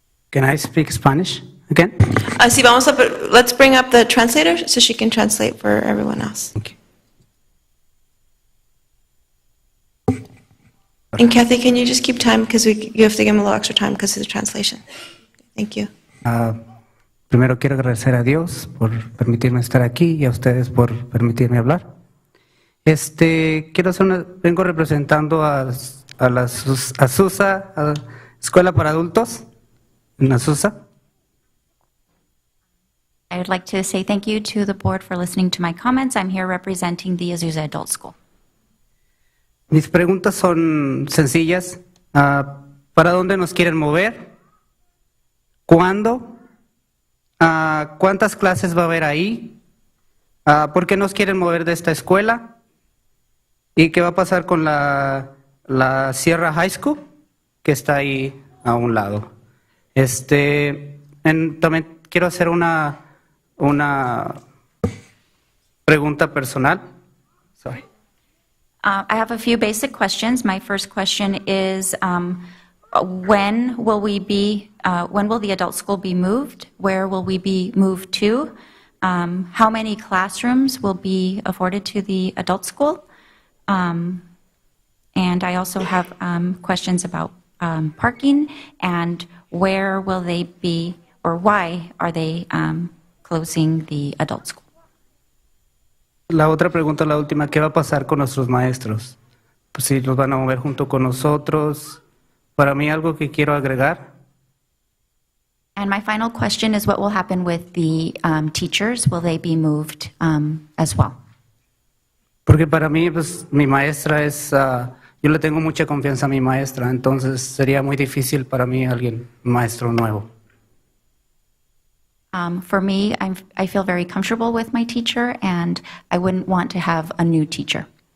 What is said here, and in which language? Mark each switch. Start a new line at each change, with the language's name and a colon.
English: Can I speak Spanish again? Sí, let's bring up the translator so she can translate for everyone else. Okay. And Kathy, can you just keep time because you have to give him a little extra time because of the translation. Thank you.
Spanish: Primero quiero agradecer a Dios por permitirme estar aquí y a ustedes por permitirme hablar. Vengo representando a la Azusa, Escuela para Adultos, en Azusa.
English: I would like to say thank you to the board for listening to my comments. I'm here representing the Azusa Adult School.
Spanish: Mis preguntas son sencillas. ¿Para dónde nos quieren mover? ¿Cuándo? ¿Cuántas clases va a haber ahí? ¿Por qué nos quieren mover de esta escuela? ¿Y qué va a pasar con la Sierra High School, que está ahí a un lado? También quiero hacer una pregunta personal.
English: Sorry. I have a few basic questions. My first question is, when will the adult school be moved? Where will we be moved to? How many classrooms will be afforded to the adult school? And I also have questions about parking and where will they be, or why are they closing the adult school?
Spanish: La otra pregunta, la última, ¿qué va a pasar con nuestros maestros? Pues si los van a mover junto con nosotros. Para mí algo que quiero agregar.
English: And my final question is what will happen with the teachers? Will they be moved as well?
Spanish: Porque para mí, pues, mi maestra es, yo le tengo mucha confianza a mi maestra, entonces sería muy difícil para mí alguien, maestro nuevo.
English: For me, I feel very comfortable with my teacher, and I wouldn't want to have a new teacher.